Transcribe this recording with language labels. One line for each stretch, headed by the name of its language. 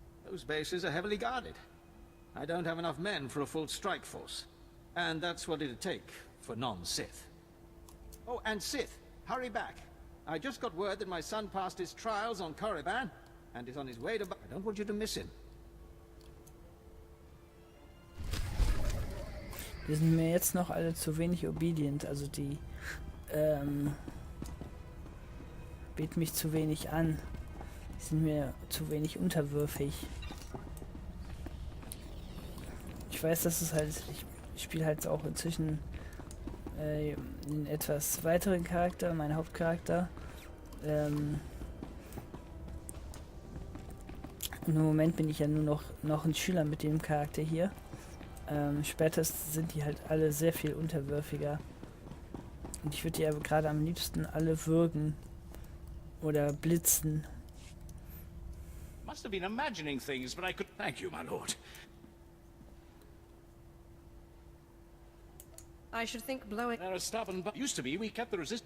English: Those bases are heavily guarded. I don't have enough men for a full strike force. And that's what it'd take for non-Sith. Oh, and Sith, hurry back. I just got word that my son passed his trials on Korriban and is on his way to... I don't want you to miss him.
German: Die sind mir jetzt noch alle zu wenig obedient, also die beten mich zu wenig an. Die sind mir zu wenig unterwürfig. Ich weiß, dass es halt... Ich spiele halt auch inzwischen einen etwas weiteren Charakter, meinen Hauptcharakter. Und im Moment bin ich ja nur noch ein Schüler mit dem Charakter hier. Später sind die halt alle sehr viel unterwürfiger. Und ich würde die aber gerade am liebsten alle würgen oder blitzen.
English: Must have been imagining things, but I could... Thank you, my lord. I should think blowing... There are stubborn... Used to be, we kept the resist...